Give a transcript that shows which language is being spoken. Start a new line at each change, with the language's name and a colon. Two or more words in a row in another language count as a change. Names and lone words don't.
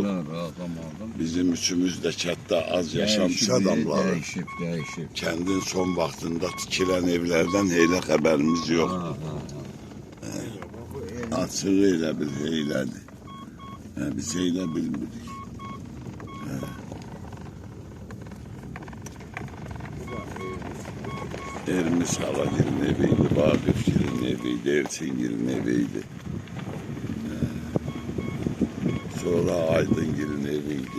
Azerbaijani: Bizim üçümüz də kətdə az yaşamış adamları. Dəyişib. Kəndin son vaxtında tikilən evlərdən heylə xəbərimiz yoxdur. Açığı elə bil heylədir. Biz heylə bilmirik. Ermiş Halagil'in eviydi, Vakıfgil'in eviydi, Erçingil'in eviydi. Sonra Aydıngil'in eviydi.